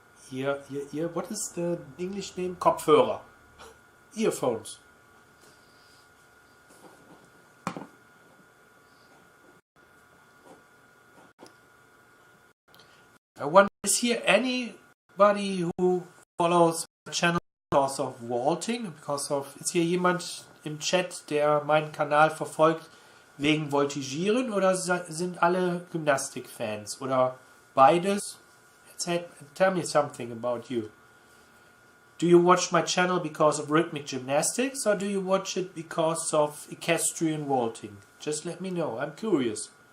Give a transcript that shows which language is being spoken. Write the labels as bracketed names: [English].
[English] What is the English name? Kopfhörer. Earphones. I wonder, is here anybody who follows my channel because of vaulting? [German] Ist hier jemand im Chat, der meinen Kanal verfolgt wegen Voltigieren, oder sind alle Gymnastik-Fans? Oder beides? [English] Tell me something about you. Do you watch my channel because of rhythmic gymnastics, or do you watch it because of equestrian vaulting? Just let me know, I'm curious.